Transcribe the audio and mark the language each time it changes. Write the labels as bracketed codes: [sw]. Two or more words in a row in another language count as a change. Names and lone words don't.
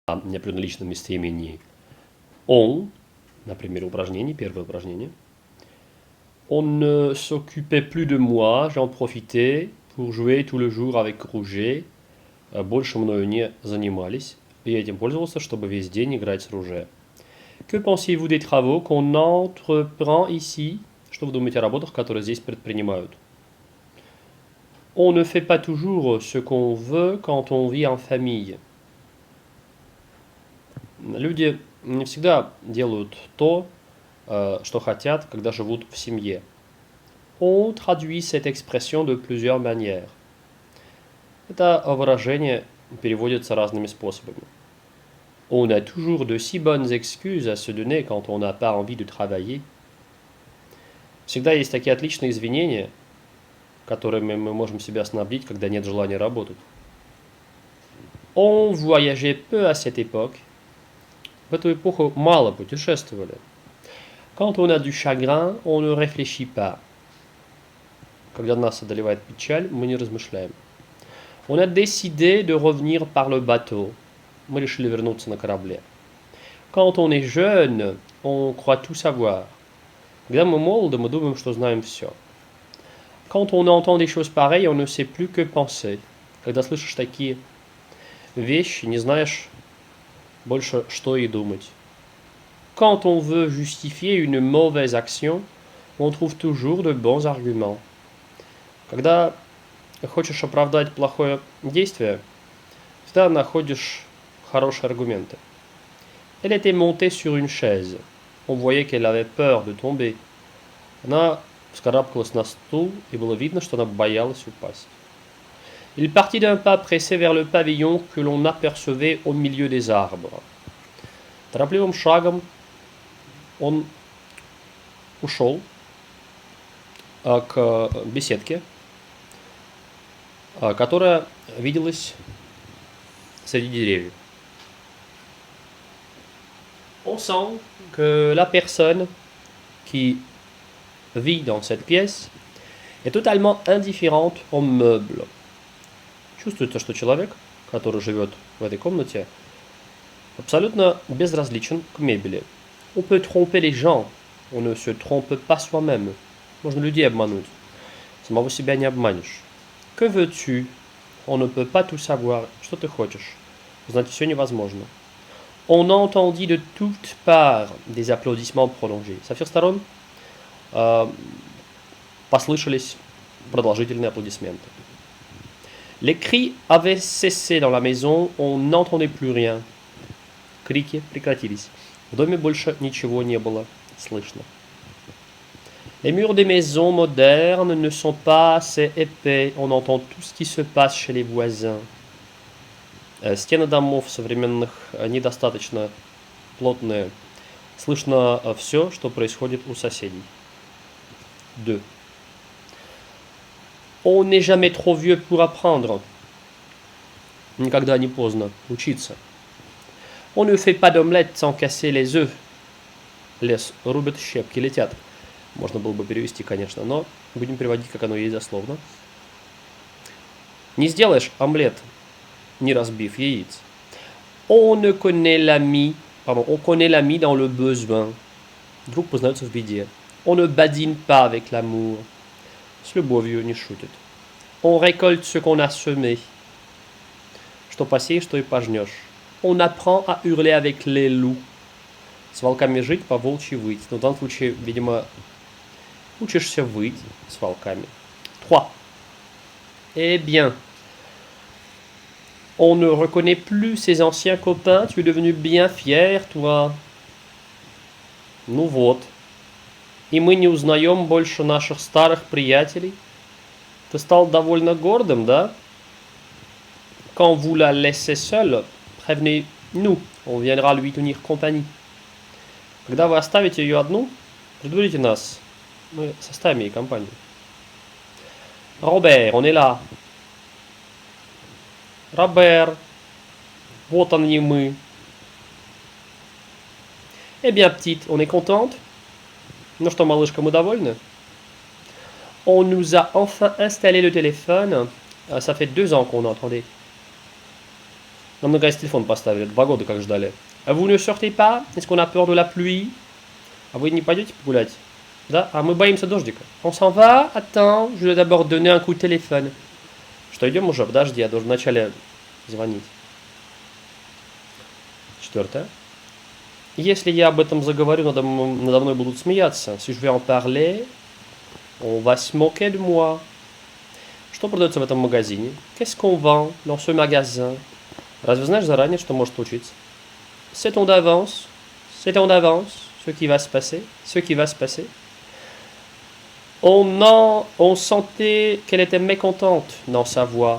[ru] неопределенном местоимении on, например, упражнение, первое упражнение. [fr] On ne s'occupait plus de moi, j'en profitais pour jouer tout le jour avec Rouget. [ru] Больше мною не занимались, и этим пользовался, чтобы весь день играть с Rouget. [fr] Que pensez-vous des travaux qu'on entreprend ici? [ru] Что вы думаете о работах, которые здесь предпринимают? [fr] On ne fait pas toujours ce qu'on veut quand on vit en famille. [ru] Люди не всегда делают то, что хотят, когда живут в семье. [fr] On traduit cette expression de plusieurs manières. [ru] Это выражение переводится разными способами. [fr] On a toujours de si bonnes excuses à se donner quand on n'a pas envie de travailler. [ru] Всегда есть такие отличные извинения, которыми мы можем себя снабдить, когда нет желания работать. [fr] On voyageait peu à cette époque. [ru] В эту эпоху мало путешествовали. [fr] Quand on a du chagrin, on ne réfléchit pas. [ru] Когда нас одолевает печаль, мы не размышляем. [fr] On a décidé de revenir par le bateau. [ru] Мы решили вернуться на корабле. [fr] Quand on est jeune, on croit tout savoir. [ru] Когда мы молоды, мы думаем, что знаем все. [fr] Quand on entend des choses pareilles, on ne sait plus que penser. [ru] Когда слышишь такие вещи, не знаешь больше, что и думать. [fr] Quand on veut justifier une mauvaise action, on trouve toujours de bons arguments. [ru] Когда хочешь оправдать плохое действие, всегда находишь хорошие аргументы. [fr] Elle était montée sur une chaise. On voyait qu'elle avait peur de tomber. [ru] Она вскарабкалась на стул, и было видно, что она боялась упасть. [fr] Il partit d'un pas pressé vers le pavillon que l'on apercevait au milieu des arbres. [ru] Торопливым шагом он ушел к беседке, которая виделась среди деревьев. [fr] On sent que la personne qui vit dans cette pièce est totalement indifférente aux meubles. [ru] Чувствуется, что человек, который живет в этой комнате, абсолютно безразличен к мебели. [fr] On peut tromper les gens, on ne se trompe pas soi-même. [ru] Можно людей обмануть, самого себя не обманешь. [fr] Que veux-tu? On ne peut pas tout savoir. [ru] Что ты хочешь? Знать все невозможно. [fr] On entendit de toutes parts des applaudissements prolongés. [ru] Со всех сторон послышались продолжительные аплодисменты. [fr] Les cris avaient cessé dans la maison, on n'entendait plus rien. [ru] Крики прекратились. В доме больше ничего не было слышно. [fr] Les murs des maisons modernes ne sont pas assez épais, on entend tout ce qui se passe chez les voisins. [ru] Стены домов современных недостаточно плотные. Слышно все, что происходит у соседей. 2. [fr] On n'est jamais trop vieux pour apprendre. [ru] Никогда не поздно учиться. [fr] On ne fait pas d'omelette sans casser les œufs. [ru] Лес рубят, щепки летят. Можно было бы перевести, конечно, но будем переводить, как оно есть дословно. Не сделаешь омлет, не разбив яиц. [fr] On connaît l'ami dans le besoin. [ru] Друг познается в беде. [fr] On ne badine pas avec l'amour. [ru] С любовью не шутит. [fr] On récolte ce qu'on a semé. [ru] Что посеешь, то и пожнешь. [fr] On apprend à hurler avec les loups. [ru] С волками жить, по волчьи выть. Но в данном случае, видимо, учишься выть с волками. 3. [fr] Eh bien, on ne reconnaît plus ses anciens copains. Tu es devenu bien fier, toi. [ru] Ну вот. И мы не узнаем больше наших старых приятелей. Ты стал довольно гордым, да? [fr] Quand vous la laissez seule, prévenez-nous. On viendra lui tenir compagnie. [ru] Когда вы оставите ее одну, предупредите нас. Мы составим ей компанию. Робер, [fr] on est là. [ru] Робер, вот он и мы. [fr] Eh bien, petite, on est contente? [ru] Ну что, малышка, мы довольны? [fr] On nous a enfin installé le téléphone. Ça fait 2 ans qu'on entendait. [ru] Нам наконец телефон поставили, 2 года как ждали. [fr] А vous ne sortez pas? Est-ce qu'on a peur de la pluie? [ru] А вы не пойдете погулять? Да? А мы боимся дождика. [fr] On s'en va? Attends, je vais d'abord donner un coup de téléphone. [ru] Что, идем уже? Подожди, я должен вначале звонить. 4. Если я об этом заговорю, надо мной будут смеяться. [fr] Si je vais en parler, on va se moquer de moi. [ru] Что продается в этом магазине? [fr] Qu'est-ce qu'on vend dans ce magasin? [ru] Разве знаешь заранее, что может случиться? [fr] Sait-on d'avance? Sait-on d'avance ce qui va se passer? Ce qui va se passer? On sentait qu'elle était mécontente dans sa voix.